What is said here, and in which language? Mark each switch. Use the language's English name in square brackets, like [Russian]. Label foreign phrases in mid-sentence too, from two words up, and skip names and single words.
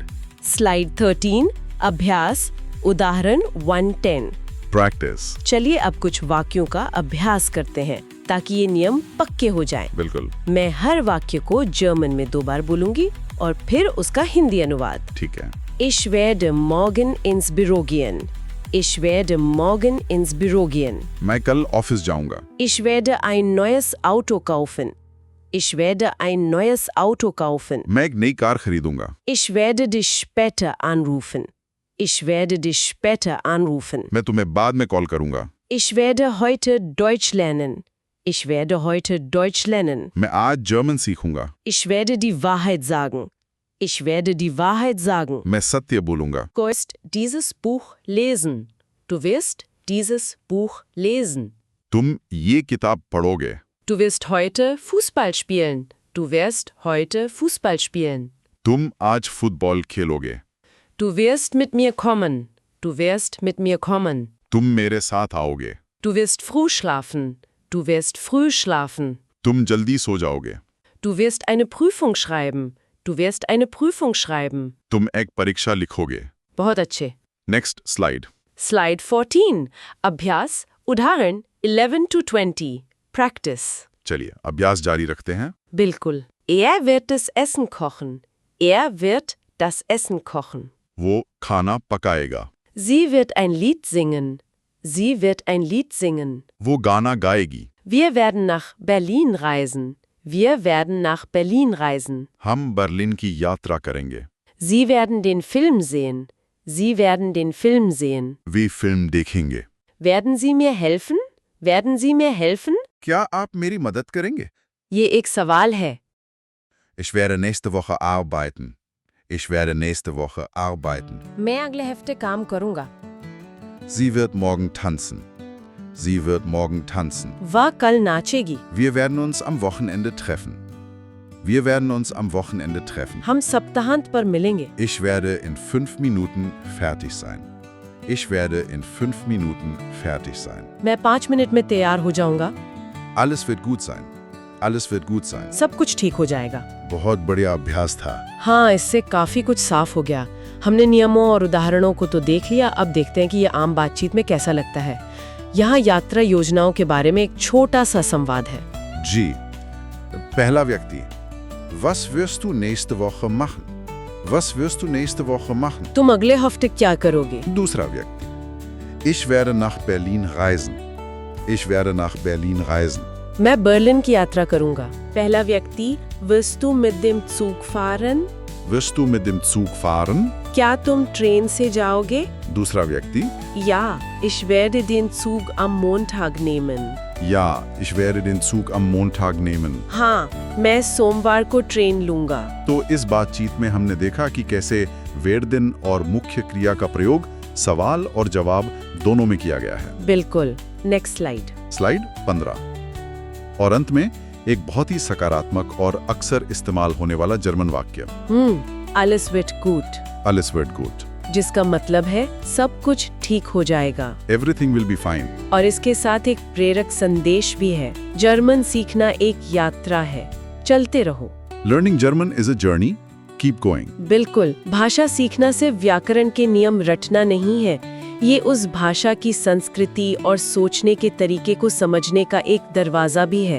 [Hindi] स्लाइड 13, अभ्यास, उदाहरण 110। प्रैक्टिस। चलिए अब कुछ वाक्यों का अभ्यास करते हैं ताकि ये नियम पक्के हो जाएं। बिल्कुल। मैं हर वाक्य को जर्मन में 2 बार बोलूंगी और फिर उसका हिंदी अनुवाद। ठीक है। [German] Ich werde morgen ins Büro gehen। Ich werde morgen ins Büro gehen। [Hindi] मैं कल ऑफिस जाऊंगा। [German] Ich werde ein neues Auto kaufen। Ich werde ein neues Auto kaufen। [Hindi] मैं एक नई कार खरीदूंगा। [German] Ich werde dich später anrufen। Ich werde dich später anrufen। [Hindi] मैं तुम्हें बाद में कॉल करूंगा। [German] Ich werde heute Deutsch lernen। Ich werde heute Deutsch lernen. [Hindi] मैं आज जर्मन सीखूंगा। [German] Ich werde die Wahrheit sagen. Ich werde die Wahrheit sagen. [Hindi] मैं सत्य बोलूंगा। [German] Du wirst dieses Buch lesen. Du wirst dieses Buch lesen. [Hindi] तुम ये किताब पढ़ोगे। [German] Du wirst heute Fußball spielen. Du wirst heute Fußball spielen. [Hindi] तुम आज फुटबॉल खेलोगे। [German] Du wirst mit mir kommen. Du wirst mit mir kommen. [Hindi] तुम मेरे साथ आओगे। [German] Du wirst früh schlafen. Du wirst früh schlafen. [Hindi] तुम जल्दी सो जाओगे। [German] Du wirst eine Prüfung schreiben. Du wirst eine Prüfung schreiben. [Hindi] तुम एक परीक्षा लिखोगे। बहुत अच्छे. [English] next slide. [Hindi] Slide 14. अभ्यास उदाहरण 11 to 20. Practice. चलिए अभ्यास जारी रखते हैं। बिल्कुल. [German] Er wird das Essen kochen. Er wird das Essen kochen. [Hindi] वो खाना पकाएगा। [German] Sie wird ein Lied singen. Sie wird ein Lied singen. [Hindi] वो गाना गाएगी। [German] Wir werden nach Berlin reisen. Wir werden nach Berlin reisen. [Hindi] हम बर्लिन की यात्रा करेंगे। [German] Sie werden den Film sehen. Sie werden den Film sehen. [Hindi] वे फिल्म देखेंगे। [German] Werden Sie mir helfen? Werden Sie mir helfen? [Hindi] क्या आप मेरी मदद करेंगे? ये एक सवाल है. [German] Ich werde nächste Woche arbeiten. Ich werde nächste Woche arbeiten. [Hindi] मैं अगले हफ्ते काम करूंगा. [German] Sie wird morgen tanzen. Sie wird morgen tanzen. [Hindi] वह कल नाचेगी. [German] Wir werden uns am Wochenende treffen. Wir werden uns am Wochenende treffen. [Hindi] हम सप्ताहांत पर मिलेंगे. [German] Ich werde in 5 Minuten fertig sein. Ich werde in 5 Minuten fertig sein. [Hindi] मैं 5 मिनट में तैयार हो जाऊंगा. [German] Alles wird gut sein. Alles wird gut sein. [Hindi] सब कुछ ठीक हो जाएगा. बहुत बढ़िया अभ्यास था। हाँ, इससे काफी कुछ साफ हो गया. हमने नियमों और उदाहरणों को तो देख लिया. अब देखते हैं कि ये आम बातचीत में कैसा लगता है. यहाँ यात्रा योजनाओं के बारे में एक छोटा सा संवाद है. जी, पहला व्यक्ति। [German] Was wirst du nächste Woche machen? Was wirst du nächste Woche machen? [Hindi] तुम अगले हफ्ते क्या करोगे? दूसरा व्यक्ति। [German] Ich werde nach Berlin reisen. Ich werde nach Berlin reisen. [Hindi] मैं बर्लिन की यात्रा करूंगा. पहला व्यक्ति. [German] Wirst du mit dem Zug fahren? Wirst du mit dem Zug fahren? [Hindi] क्या तुम ट्रेन से जाओगे? दूसरा व्यक्ति। [German] Ja, ich werde den Zug am Montag nehmen. Ja, ich werde den Zug am Montag nehmen. [Hindi] हाँ, मैं सोमवार को ट्रेन लूंगा. तो इस बातचीत में हमने देखा कि कैसे वेर्दिन और मुख्य क्रिया का प्रयोग सवाल और जवाब दोनों में किया गया है। बिल्कुल. [English] next slide. [Hindi] स्लाइड 15। और अंत में एक बहुत ही सकारात्मक और अक्सर इस्तेमाल होने वाला जर्मन वाक्य। [German] Alles wird gut. Alles wird gut. [Hindi] जिसका मतलब है सब कुछ ठीक हो जाएगा. [English] Everything will be fine. [Hindi] और इसके साथ एक प्रेरक संदेश भी है. जर्मन सीखना एक यात्रा है. चलते रहो. [English] Learning German is a journey. Keep going. [Hindi] बिल्कुल. भाषा सीखना सिर्फ व्याकरण के नियम रटना नहीं है. ये उस भाषा की संस्कृति और सोचने के तरीके को समझने का एक दरवाजा भी है.